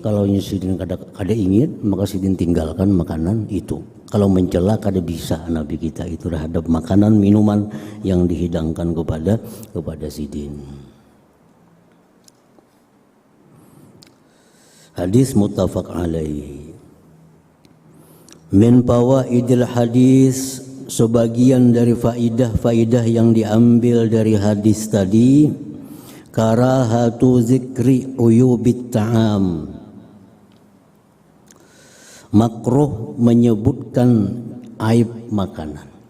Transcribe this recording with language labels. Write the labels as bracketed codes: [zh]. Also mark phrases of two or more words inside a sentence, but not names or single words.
[bjn] Kalau sidin kada ingin, maka sidin tinggalkan makanan itu. [id] Kalau mencela kada bisa Nabi kita itu terhadap makanan minuman yang dihidangkan kepada sidin. [ar] Hadis متفق عليه. من فوائد الحديث, [id] sebagian dari faidah yang diambil dari hadis tadi, [ar] كراهة ذكر عيوب الطعام, [id] makruh menyebutkan aib makanan.